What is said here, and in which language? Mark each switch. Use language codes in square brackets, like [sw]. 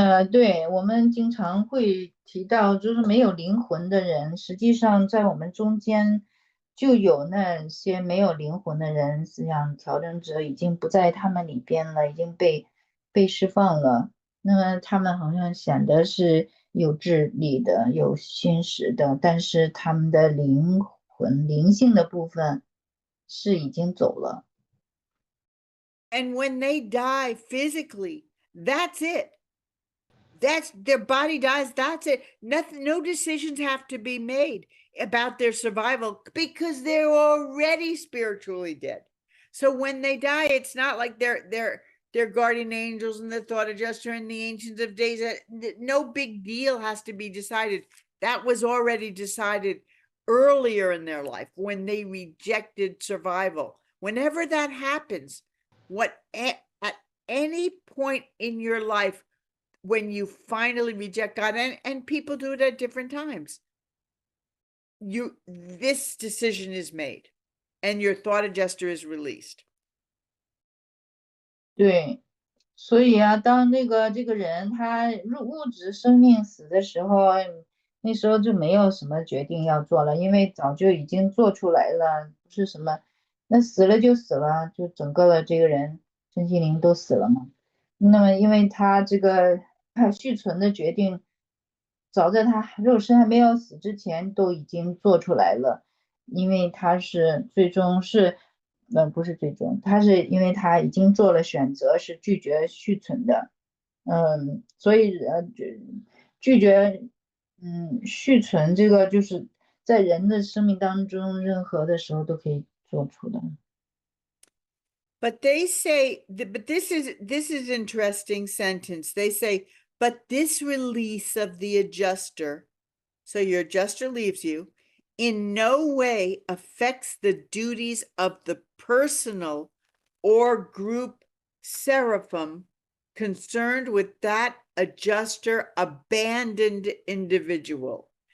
[zh] 对，我们经常会提到，就是没有灵魂的人，实际上在我们中间就有那些没有灵魂的人，思想调整者已经不在他们里边了，已经被释放了。那么他们好像显得是有智力的、有心识的，但是他们的灵魂、灵性的部分是已经走了。 [en] And when they die physically, that's it. That's their body dies. That's it. Nothing, no decisions have to be made about their survival because they're already spiritually dead. So when they die, it's not like they're guardian angels and the thought adjuster and the ancients of days. No big deal has to be decided. That was already decided earlier in their life when they rejected survival. Whenever that happens, at any point in your life, when you finally reject God, and people do it at different times, this decision is made and your thought adjuster is released. [zh] 对，所以啊，当这个人他物质生命死的时候，那时候就没有什么决定要做了，因为早就已经做出来了，不是什么，那死了就死了，就整个的这个人身心灵都死了嘛。那么，因为他这个续存的决定，早在他肉身还没有死之前都已经做出来了，因为他是最终是。不是最终，他是因为他已经做了选择，是拒绝续存的，所以拒绝续存这个就是在人的生命当中任何的时候都可以做出的。 [en] But they say, but this is interesting sentence. They say, but this release of the adjuster, so your adjuster leaves you, in no way affects the duties of the personal or group seraphim concerned with that adjuster abandoned individual.